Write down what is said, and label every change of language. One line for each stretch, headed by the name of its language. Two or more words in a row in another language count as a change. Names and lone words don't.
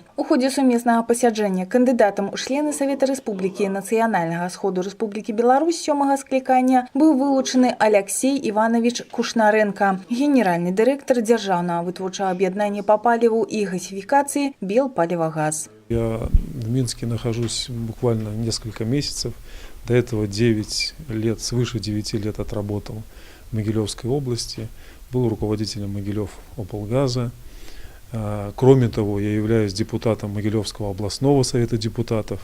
Belarusian: У ходзе сумеснага пасяджэння кандыдатам у члены Савета Рэспублікі Нацыянальнага сходу Рэспублікі Беларусь 7-га склікання быў вылучаны Алексей Иванович Кушнаренко, генеральны дырэктар дзяржаўнага вытворчага аб'яднання па паліву і газификации Белпалівагаз.
Russian: Я в Минске нахожусь буквально несколько месяцев. До этого 9 лет, свыше 9 лет отработал в Могилевской области. Был руководителем Могилев-облгаза. Кроме того, я являюсь депутатом Могилевского областного совета депутатов.